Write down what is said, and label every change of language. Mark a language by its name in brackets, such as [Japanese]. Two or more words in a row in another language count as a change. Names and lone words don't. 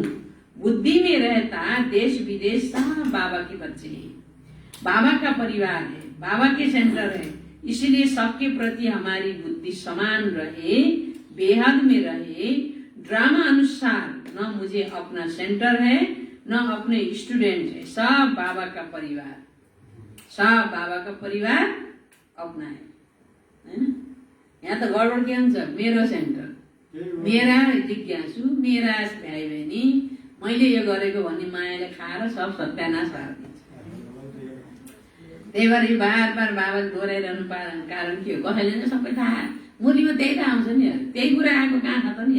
[Hindi] बुद्धि में रहता देश विदेश सब बाबा के बच्चे हैं, बाबा का परिवार है, बाबा के सेंटर है, इसलिए सबके प्रति हमारी बुद्धि समान रहे, बेहद में रहे। ड्रामा अनुसार न मुझे अपना सेंटर है न अपने स्टूडेंट है, सब बाबा का परिवार, सब बाबा का परिवार अपना है हैन। [Nepali] यहाँ त गडबड के हुन्छ, मेरो सेन्टर, मेरा जिज्ञासु, मेरा भाइ बहिनी, मैले यो गरेको भन्ने मायाले खाएर सब सत्यानाश पारिदिन्छ। त्यही भएर यो बार बार बाबा दोहोऱ्याइरहनु कारण के हो, कसैले नै सबै थाहा, मुलीमा त्यही त आउँछ नि, त्यही कुरा आएको कहाँ छ त नि।